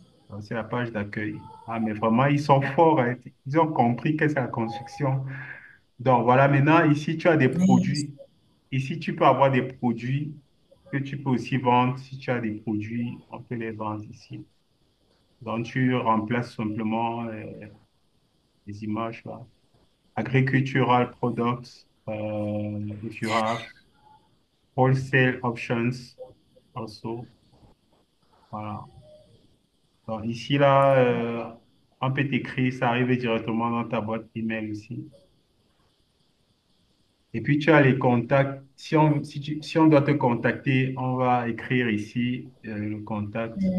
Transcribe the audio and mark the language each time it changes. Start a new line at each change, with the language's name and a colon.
French: Donc, c'est la page d'accueil. Ah, mais vraiment, ils sont forts, hein. Ils ont compris que c'est la construction. Donc, voilà, maintenant, ici, tu as des Oui. produits. Ici, tu peux avoir des produits que tu peux aussi vendre. Si tu as des produits, on peut les vendre ici. Donc, tu remplaces simplement les images là.
English: Agricultural products, if you have wholesale options also.
French: Voilà. Donc, ici, là, on peut t'écrire, ça arrive directement dans ta boîte email aussi. Et puis, tu as les contacts. Si on doit te contacter, on va écrire ici le contact.